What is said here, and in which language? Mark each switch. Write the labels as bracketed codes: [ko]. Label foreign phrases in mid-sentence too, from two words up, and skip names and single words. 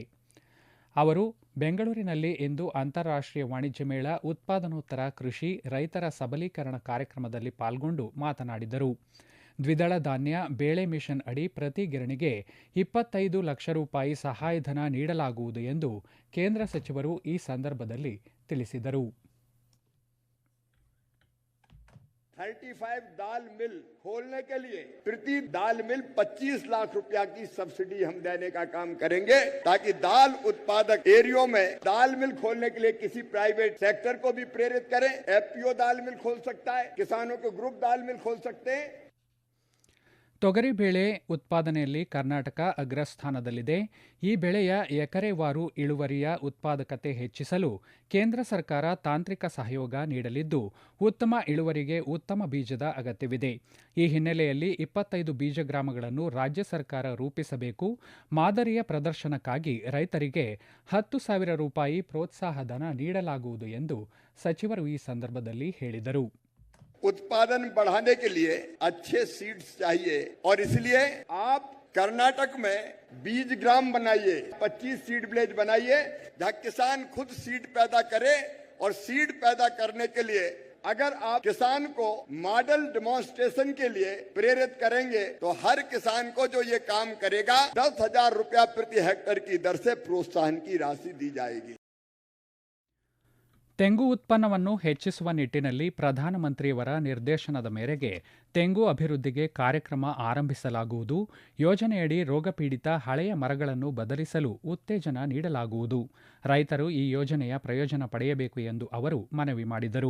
[kn] ಅವರು ಬೆಂಗಳೂರಿನಲ್ಲಿ ಇಂದು ಅಂತಾರಾಷ್ಟ್ರೀಯ ವಾಣಿಜ್ಯ ಮೇಳ, ಉತ್ಪಾದನೋತ್ತರ ಕೃಷಿ, ರೈತರ ಸಬಲೀಕರಣ ಕಾರ್ಯಕ್ರಮದಲ್ಲಿ ಪಾಲ್ಗೊಂಡು ಮಾತನಾಡಿದರು. ದ್ವಿದಳ ಧಾನ್ಯ ಬೇಳೆ ಮಿಷನ್ ಅಡಿ ಪ್ರತಿ ಗಿರಣಿಗೆ 25 ಲಕ್ಷ ರೂಪಾಯಿ ಸಹಾಯಧನ ನೀಡಲಾಗುವುದು ಎಂದು ಕೇಂದ್ರ ಸಚಿವರು ಈ ಸಂದರ್ಭದಲ್ಲಿ ತಿಳಿಸಿದರು. [hi] 35 दाल मिल खोलने के लिए प्रति दाल मिल 25 लाख रुपया की सब्सिडी हम देने का काम करेंगे, ताकि दाल उत्पादक एरियो में दाल मिल खोलने के लिए किसी [en] private sector [hi] को भी प्रेरित करें. एफपीओ दाल मिल खोल सकता है, किसानों के ग्रुप दाल मिल खोल सकते हैं. [kn] ತೊಗರಿಬೇಳೆ ಉತ್ಪಾದನೆಯಲ್ಲಿ ಕರ್ನಾಟಕ ಅಗ್ರಸ್ಥಾನದಲ್ಲಿದೆ. ಈ ಬೆಳೆಯ ಎಕರೆವಾರು ಇಳುವರಿಯ ಉತ್ಪಾದಕತೆ ಹೆಚ್ಚಿಸಲು ಕೇಂದ್ರ ಸರ್ಕಾರ ತಾಂತ್ರಿಕ ಸಹಯೋಗ ನೀಡಲಿದ್ದು, ಉತ್ತಮ ಇಳುವರಿಗೆ ಉತ್ತಮ ಬೀಜದ ಅಗತ್ಯವಿದೆ. ಈ ಹಿನ್ನೆಲೆಯಲ್ಲಿ 25 ಬೀಜ ಗ್ರಾಮಗಳನ್ನು ರಾಜ್ಯ ಸರ್ಕಾರ ರೂಪಿಸಬೇಕು. ಮಾದರಿಯ ಪ್ರದರ್ಶನಕ್ಕಾಗಿ ರೈತರಿಗೆ 10,000 ರೂಪಾಯಿ ಪ್ರೋತ್ಸಾಹಧನ ನೀಡಲಾಗುವುದು ಎಂದು ಸಚಿವರು ಈ ಸಂದರ್ಭದಲ್ಲಿ ಹೇಳಿದರು. [hi] उत्पादन बढ़ाने के लिए अच्छे सीड्स चाहिए और इसलिए आप कर्नाटक में बीज ग्राम बनाइए, 25 [en] seed village [hi] बनाइए, जहाँ किसान खुद सीड पैदा करे. और सीड पैदा करने के लिए अगर आप किसान को [en] model demonstration [hi] के लिए प्रेरित करेंगे तो हर किसान को जो ये काम करेगा 10,000 रुपया प्रति हेक्टेयर की दर से प्रोत्साहन की राशि दी जाएगी. [kn] ತೆಂಗು ಉತ್ಪನ್ನವನ್ನು ಹೆಚ್ಚಿಸುವ ನಿಟ್ಟಿನಲ್ಲಿ ಪ್ರಧಾನಮಂತ್ರಿಯವರ ನಿರ್ದೇಶನದ ಮೇರೆಗೆ ತೆಂಗು ಅಭಿವೃದ್ಧಿಗೆ ಕಾರ್ಯಕ್ರಮ ಆರಂಭಿಸಲಾಗುವುದು. ಯೋಜನೆಯಡಿ ರೋಗಪೀಡಿತ ಹಳೆಯ ಮರಗಳನ್ನು ಬದಲಿಸಲು ಉತ್ತೇಜನ ನೀಡಲಾಗುವುದು. ರೈತರು ಈ ಯೋಜನೆಯ ಪ್ರಯೋಜನ ಪಡೆಯಬೇಕು ಎಂದು ಅವರು ಮನವಿ ಮಾಡಿದರು.